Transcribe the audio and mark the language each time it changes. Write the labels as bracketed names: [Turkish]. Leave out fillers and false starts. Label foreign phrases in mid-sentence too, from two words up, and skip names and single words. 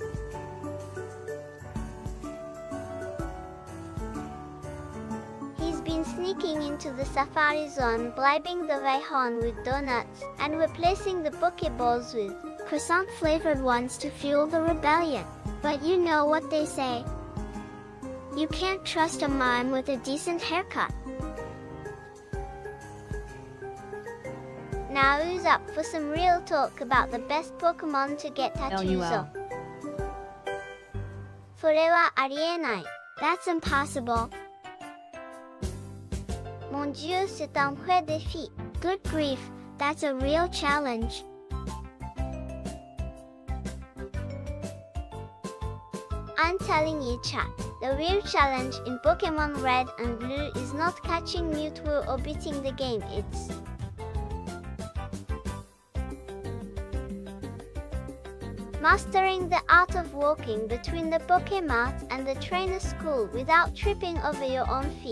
[English] He's been sneaking into the Safari Zone, bribing the Raihan with donuts, and replacing the Pokeballs with croissant-flavored ones to fuel the rebellion. But you know what they say. You can't trust a mime with a decent haircut. Now who's up for some real talk about the best Pokemon to get tattoos of? [Japanese] それはありえない. [English] That's impossible. [French] Mon Dieu, c'est un vrai défi. [English] Good grief, that's a real challenge. I'm telling you chat, the real challenge in Pokemon Red and Blue is not catching Mewtwo or beating the game, it's mastering the art of walking between the Pokemart and the trainer school without tripping over your own feet.